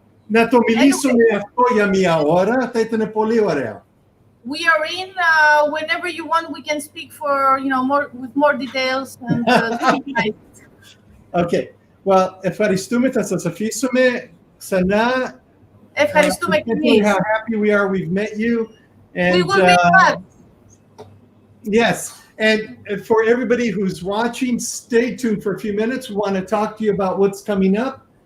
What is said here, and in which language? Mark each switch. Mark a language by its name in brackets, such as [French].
[Greek] να το μιλήσουμε αυτό για μια ώρα, θα ήταν πολύ ωραίο. [English] We are in. Whenever you want, we can speak for more with more details. And, Okay. [Greek] Well, ευχαριστούμε, θα σας αφήσουμε ξανά. ευχαριστούμε και εμείς. [English] How happy we are we've met you. And, We will be back. Yes. And for everybody who's watching, stay tuned for a few minutes. We want to talk to you about what's coming up.